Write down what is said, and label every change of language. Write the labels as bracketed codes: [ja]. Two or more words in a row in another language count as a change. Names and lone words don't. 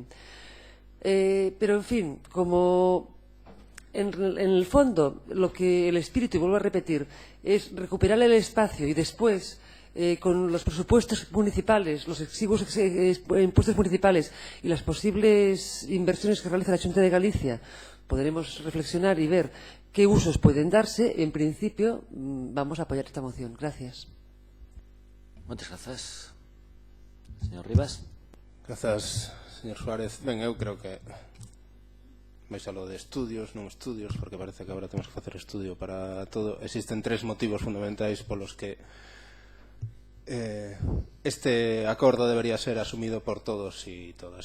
[es] Pero, en fin, como en el fondo lo que el espíritu, y vuelvo a repetir, es recuperar el espacio y después, con los presupuestos municipales, los exiguos impuestos municipales y las posibles inversiones que realiza la Xunta de Galicia, podremos reflexionar y ver qué usos pueden darse. En principio, vamos a apoyar esta moción. Gracias. Muchas gracias. Señor Rivas. [gl] Grazas, señor Suárez. Ben, eu creo que vais a lo de estudios, non estudios, porque parece que agora temos que facer estudio para todo. Existen tres motivos fundamentais polos que este acordo debería ser asumido por todos e todas.